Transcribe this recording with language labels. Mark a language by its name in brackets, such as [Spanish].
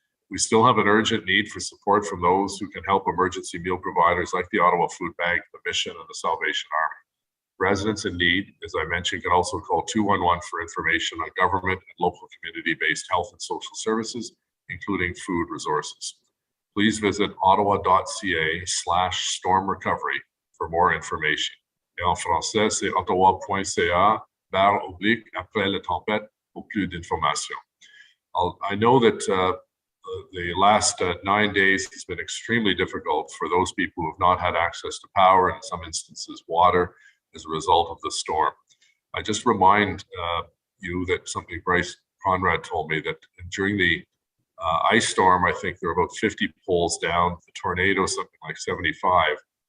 [English] We still have an urgent need for support from those who can help emergency meal providers like the Ottawa Food Bank, the Mission, and the Salvation Army. Residents in need, as I mentioned, can also call 211 for information on government and local community-based health and social services, including food resources. Please visit ottawa.ca/storm recovery for more information. [French] Et en français, c'est ottawa.ca/après la tempête pour plus d'informations. [English] I know that the last 9 days has been extremely difficult for those people who have not had access to power, and in some instances water, as a result of the storm. I just remind you that something Bryce Conrad told me, that during the ice storm, I think there were about 50 poles down, the tornado, something like 75.